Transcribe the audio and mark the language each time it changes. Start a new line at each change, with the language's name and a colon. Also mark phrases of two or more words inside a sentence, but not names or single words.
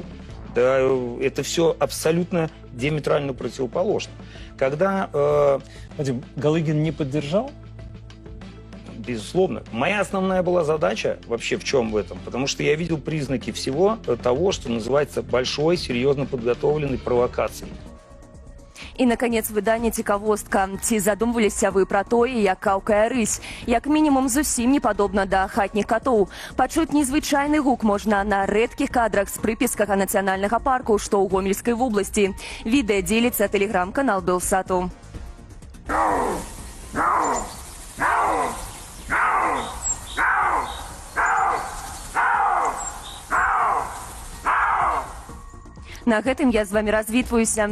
Russian: Да, это все абсолютно диаметрально противоположно. Когда Вадим, Галыгин не поддержал? Безусловно. Моя основная была задача вообще в чем в этом? Потому что я видел признаки всего того, что называется большой, серьезно подготовленной провокацией.
Belarusian: І, наконец, выданне «Цікавостка». Ці задумваліся вы пра тое, як каўкае рысь? Як мінімум, зусім не падобна да хатніх катоў. Пачуць незвычайны гук можна на рэдкіх кадрах з прыпіскага нацыянальнага парку, што ў Гомельскай вобласці. Відэа дзеліцца тэлеграм-канал Белсату. На гэтым я з вами развітваюся.